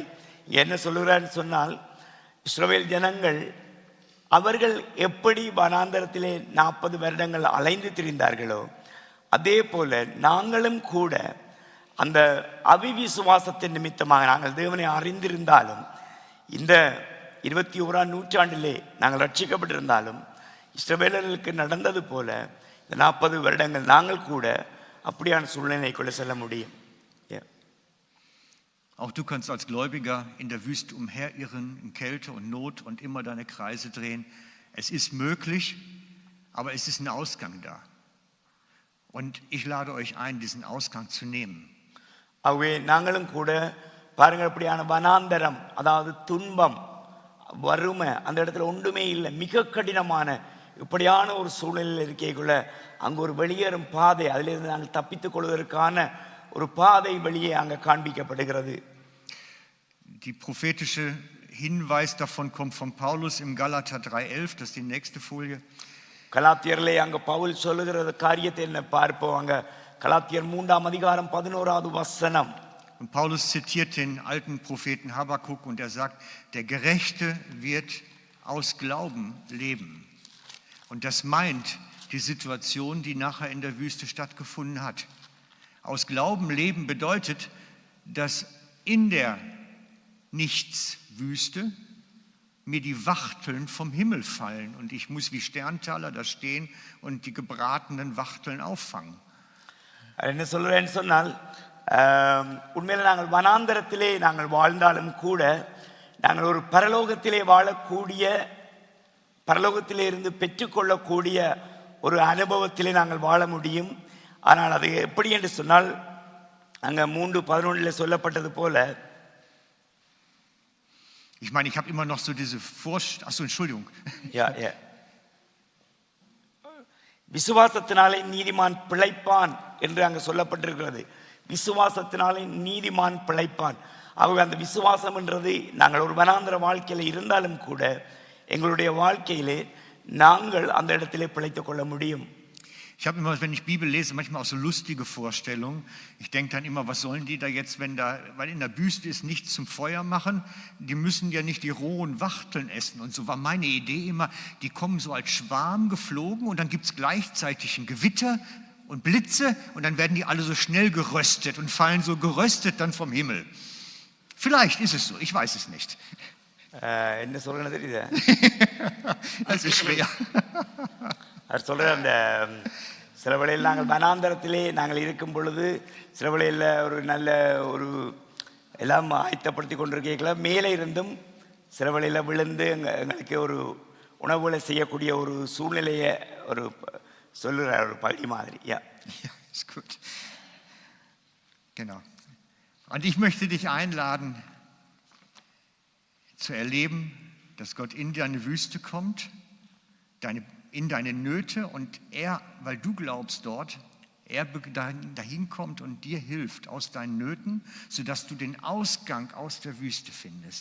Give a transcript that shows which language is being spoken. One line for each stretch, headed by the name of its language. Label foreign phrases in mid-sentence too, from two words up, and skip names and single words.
Tamil: என்ன சொல்லுகிறான்னு சொன்னால், இஸ்ரவேல் ஜனங்கள் அவர்கள் எப்படி வனாந்தரத்திலே 40 வருடங்கள் அலைந்து திரிந்தார்களோ அதே போல நாங்களும் கூட அந்த அவிவிசுவாசத்தின் நிமித்தமாக நாங்கள் தேவனை அறிந்திருந்தாலும், இந்த 21ஆம் நூற்றாண்டிலே நாங்கள் ரட்சிக்கப்பட்டிருந்தாலும், இஸ்ரவேலர்களுக்கு நடந்தது போல இந்த 40 வருடங்கள் நாங்கள் கூட அப்படியான சூழ்நிலைக்குள்ள செல்ல முடியும்.
German: Auch du kannst als Gläubiger in der Wüste umherirren, in Kälte und Not und immer deine Kreise drehen. Es ist möglich, aber es ist ein Ausgang da. Und ich lade euch ein, diesen Ausgang zu nehmen.
Tamil: ஆகவே நாங்களும் கூட பாருங்கள், அப்படியான வனாந்தரம், அதாவது துன்பம், வறுமை, அந்த இடத்துல ஒன்றுமே இல்லை, மிக கடினமான இப்படியான ஒரு சூழ்நிலையில் இருக்கைக்குள்ள அங்கே ஒரு வெளியேறும் பாதை, அதிலிருந்து நாங்கள் தப்பித்துக் கொள்வதற்கான ஒரு பாதை வெளியே அங்கே காண்பிக்கப்படுகிறது.
German: Die prophetische Hinweis davon kommt von Paulus im Galater 3,11, das ist die nächste Folie.
Tamil: கலாத்தியர்லே அங்கே பவுல் சொல்லுகிற காரியத்தை என்ன பார்ப்போம். அங்கே கலாத்தியர் 3ஆம் அதிகாரம் 11வது வசனம்.
German: Und Paulus zitiert den alten Propheten Habakuk und er sagt, der Gerechte wird aus Glauben leben. Und das meint die Situation, die nachher in der Wüste stattgefunden hat. Aus Glauben leben bedeutet, dass in der Nichtswüste mir die Wachteln vom Himmel fallen und ich muss wie Sterntaler da stehen und die gebratenen Wachteln auffangen.
Tamil: என்ன சொல்றேன்னு சொன்னால், உண்மையில நாங்கள் வனாந்தரத்திலே நாங்கள் வாழ்ந்தாலும் கூட நாங்கள் ஒரு பரலோகத்திலே வாழக்கூடிய, பரலோகத்திலே இருந்து பெற்றுக்கொள்ளக்கூடிய ஒரு அனுபவத்திலே நாங்கள் வாழ முடியும். ஆனால் அது எப்படி என்று சொன்னால், அங்கே 3:11 சொல்லப்பட்டது போல,
German: Ich meine, ich habe immer noch so diese Vorstellung, achso, Entschuldigung.
Tamil: விசுவாசத்தினாலே நீதிமான் பிழைப்பான் என்று அங்கே சொல்லப்பட்டிருக்கிறது. விசுவாசத்தினாலே நீதிமான் பிழைப்பான். ஆகவே அந்த விசுவாசம் என்றது நாங்கள் ஒரு வனாந்தர வாழ்க்கையில் இருந்தாலும் கூட எங்களுடைய வாழ்க்கையிலே நாங்கள் அந்த இடத்திலே பிழைத்துக் கொள்ள முடியும்.
German: Ich habe immer, wenn ich Bibel lese, manchmal auch so lustige Vorstellungen. Ich denke dann immer, was sollen die da jetzt, weil in der Wüste ist, nichts zum Feuer machen. Die müssen ja nicht die rohen Wachteln essen. Und so war meine Idee immer, die kommen so als Schwarm geflogen und dann gibt es gleichzeitig ein Gewitter und Blitze und dann werden die alle so schnell geröstet und fallen so geröstet dann vom Himmel. Vielleicht ist es so, ich weiß es nicht.
Tamil: என்ன சொல்றேன்னு தெரியுதா?
German: Das ist schwer.
Tamil: அவர் சொல்கிற அந்த சில வேளையில் நாங்கள் வனாந்தரத்திலே நாங்கள் இருக்கும் பொழுது, சில வேளையில் ஒரு நல்ல ஒரு எல்லாம் ஆயத்தப்படுத்தி கொண்டிருக்கலாம், மேலே இருந்தும் சில வேளையில் விழுந்து எங்களுக்கு ஒரு உணவுகளை செய்யக்கூடிய ஒரு சூழ்நிலையை ஒரு சொல்லுற ஒரு பகுதி மாதிரி.
German: Ja, ist gut. Genau. Und ich möchte dich einladen, zu erleben, dass Gott in deine Wüste kommt, in deine Nöte und er, weil du glaubst dort, er dahin kommt und dir hilft aus deinen Nöten, sodass du den Ausgang aus der Wüste findest.